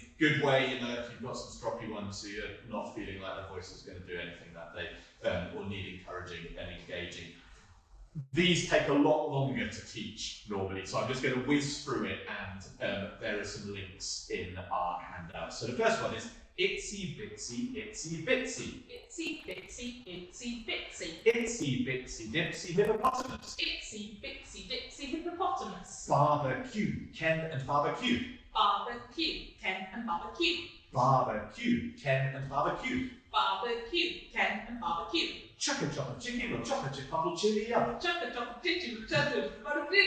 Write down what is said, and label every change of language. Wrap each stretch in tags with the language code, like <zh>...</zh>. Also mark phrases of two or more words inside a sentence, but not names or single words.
<en>Good way, if you've got some stroppy ones who you're not feeling like their voice is going to do anything that day, or need encouraging and engaging. These take a lot longer to teach normally, so I'm just going to whiz through it, and there are some links in our handout. So the first one is itsy bitsy, itsy bitsy. Itsy bitsy, itsy bitsy. Itsy bitsy, dipsy hippopotamus. Itsy bitsy, dipsy hippopotamus. Barbecue, Ken and barbecue. Barbecue, Ken and barbecue. Barbecue, Ken and barbecue. Barbecue, Ken and barbecue. Chugga chugga chicken or chocolate chip bubble chili up. Chugga chugga chicken, chugga.</en>